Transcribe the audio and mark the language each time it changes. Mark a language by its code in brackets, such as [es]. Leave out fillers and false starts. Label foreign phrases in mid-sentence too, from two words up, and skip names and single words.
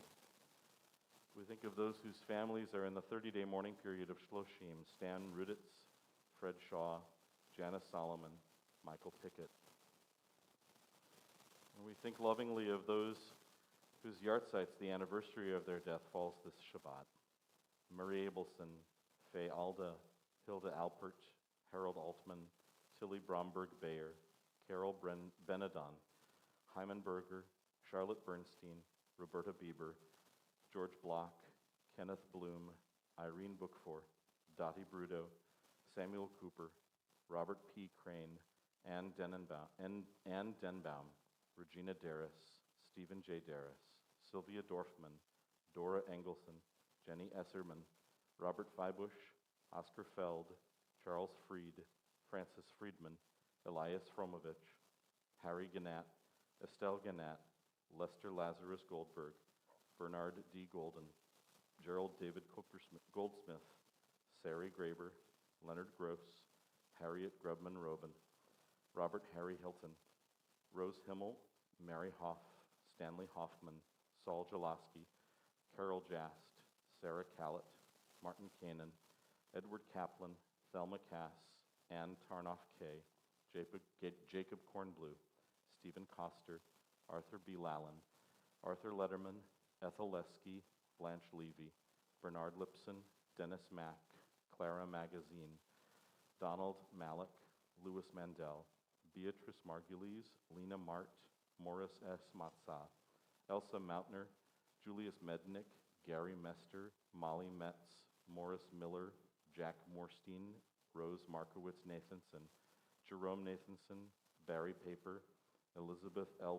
[en] We think of those whose families are in the 30-day mourning period of Shloshim: Stan Ruditz, Fred Shaw, Janice Solomon, Michael Pickett. And we think lovingly of those whose yahrzeits, the anniversary of their death, falls this Shabbat: Murray Abelson, Faye Alda, Hilda Alpert, Harold Altman, Tilly Bromberg-Bayer, Carol Benedon, Hyman Berger, Charlotte Bernstein, Roberta Bieber, George Block, Kenneth Bloom, Irene Bookfor, Dottie Brudo, Samuel Cooper, Robert P. Crane, Ann Denbaum, Regina Darris, Stephen J. Darris, Sylvia Dorfman, Dora Engelson, Jenny Esserman, Robert Feibush, Oscar Feld, Charles Freed, Francis Friedman, Elias Fromovich, Harry Gannat, Estelle Gannat, Lester Lazarus Goldberg, Bernard D. Golden, Gerald David Goldsmith, Sari Graber, Leonard Gross, Harriet Grubman Robin, Robert Harry Hilton, Rose Himmel, Mary Hoff, Stanley Hoffman, Saul Jaloski, Carol Jast, Sarah Callett, Martin Kanan, Edward Kaplan, Thelma Cass, Ann Tarnoff Kay, Jacob Kornblue, Stephen Koster, Arthur B. Lallen, Arthur Letterman, Ethel Lesky, Blanche Levy, Bernard Lipson, Dennis Mack, Clara Magazine, Donald Malik, Louis Mandel, Beatrice Margulies, Lena Mart, Morris S. Matza, Elsa Mautner, Julius Mednick, Gary Mester, Molly Metz, Morris Miller, Jack Morstein, Rose Markowitz Nathanson, Jerome Nathanson, Barry Paper, Elizabeth L.